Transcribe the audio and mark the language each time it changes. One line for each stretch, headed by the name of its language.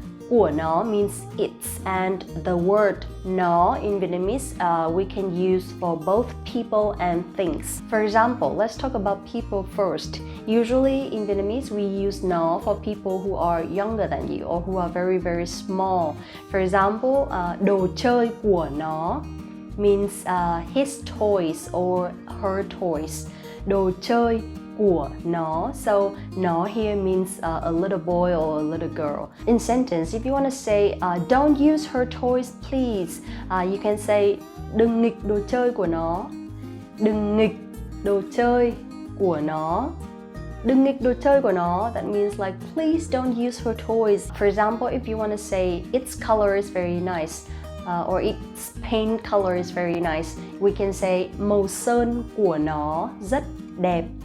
Vietnamese: Của nó
English: means it's and the word nó in Vietnamese we can use for both people and things. For example, let's talk about people first. Usually in Vietnamese we use nó for people who are younger than you or who are very very small. For example,
Vietnamese: đồ chơi của nó
English: means his toys or her toys.
Vietnamese: Đồ chơi của nó.
English: So nó here means a little boy or a little girl. In sentence, if you want to say don't use her toys please, you can say
Vietnamese: đừng nghịch đồ chơi của nó. Đừng nghịch đồ chơi của nó. Đừng nghịch đồ chơi của nó.
English: That means like please don't use her toys. For example, if you want to say its color is very nice, or its paint color is very nice, we can say
Vietnamese: màu sơn của nó rất đẹp.